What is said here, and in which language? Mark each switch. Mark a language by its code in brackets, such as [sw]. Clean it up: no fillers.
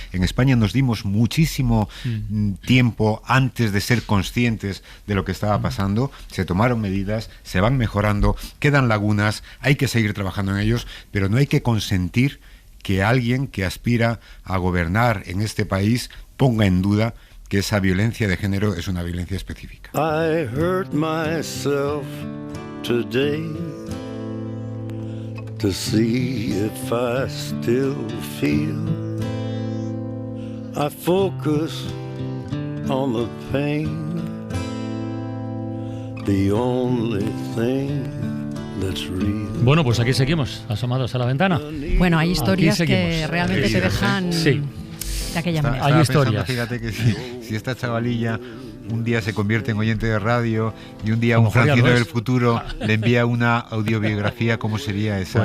[es] En España nos dimos muchísimo tiempo antes de ser conscientes de lo que estaba pasando. Se tomaron medidas, se van mejorando, quedan lagunas, hay que seguir trabajando en ellos, pero no hay que consentir que alguien que aspira a gobernar en este país ponga en duda que esa violencia de género es una violencia específica. [en] I hurt myself today to see if I still feel. I focus on the pain, the only thing that's real. [es] Bueno, pues aquí seguimos, asomados a la ventana. Bueno, hay historias que realmente te dejan de aquella manera. Hay historias. Fíjate que si esta chavalilla un día se convierte en oyente de radio y un día un Francino del futuro le envía una audiobiografía, ¿cómo sería esa?